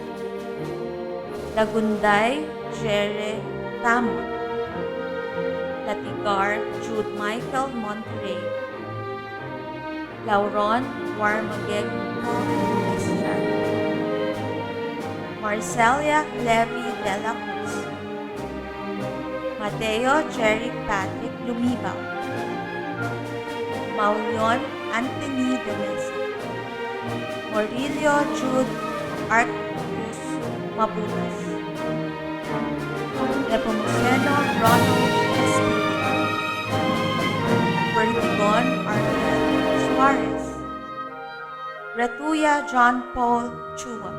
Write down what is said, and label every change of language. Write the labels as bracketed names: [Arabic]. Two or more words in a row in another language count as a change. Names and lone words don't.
[Bikol] Lagunday Jere Tamon. Latigar Jude Michael Monterrey. Lauron Warmageg Estrada. Marcelia Levy de la Cruz. Mateo Jerry Patrick Lumibaw. Maulion Anthony de Mesa. Morillo Jude Arctus Mabutas. Nepomuceno Ronald Espino. Vertigon Arnel Suarez. Retuya John Paul Chua.